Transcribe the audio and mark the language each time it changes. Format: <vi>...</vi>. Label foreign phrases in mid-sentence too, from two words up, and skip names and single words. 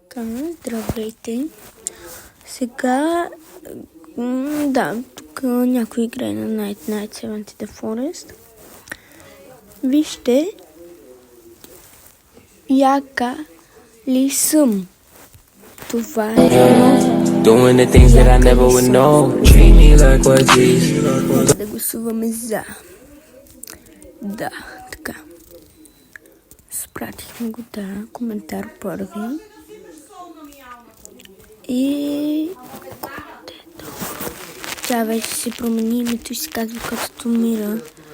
<bg>Така, здравейте. Сега, тук някой играе на Night Night in the Forest. Вижте, яка ли съм? Това е</bg> <en>Doing the things that I never would know. Treat me like what these.</en> <bg>Да гласуваме за. Да, така. Спратихме го, коментар първи. И тя вече се промени името и се казва като Мира.</bg>